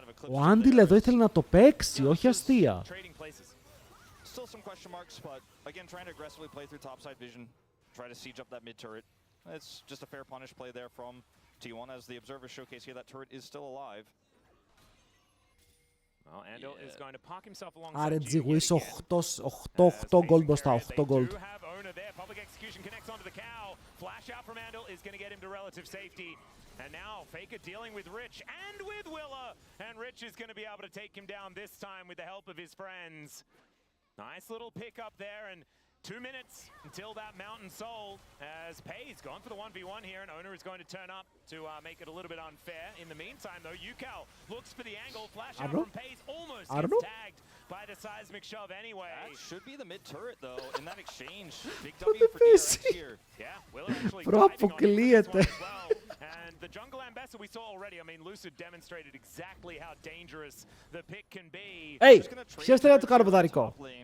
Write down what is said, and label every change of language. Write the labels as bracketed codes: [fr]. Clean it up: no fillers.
[el] Ο Άντιλ εδώ ήθελε να το παίξει, όχι αστεία. [en] Still some question marks, but again, trying to aggressively play through topside vision, try to siege up that mid turret. It's just a fair punish play there from T1 as the observers showcase here that turret is still alive. Well, Andil is going to park himself alongside [el] RNG Wish 8 gold μπροστά, 8 gold. [en] Public execution connects onto the cow. Flash out from Andil is going to get him to relative safety. And now Faker dealing with Rich and with Willa. And Rich is going to be able to take him down this time with the help of his friends. Nice little pick up there, and 2 minutes until that Mountain Soul, as Pay's gone for the 1v1 here, and Owner is going to turn up to make it a little bit unfair. In the meantime, though, Yukao looks for the angle, flash out from Pay's, almost gets tagged by the seismic shove anyway. That should be the mid turret, though, in that exchange. Big W for DRX here. Yeah, Willa actually diving on this one as well. And the jungle ambassador we saw already, I mean, Lucid demonstrated exactly how dangerous the pick can be. [el] Hey, ποιος θέλει να το κάνω ποδαρικό.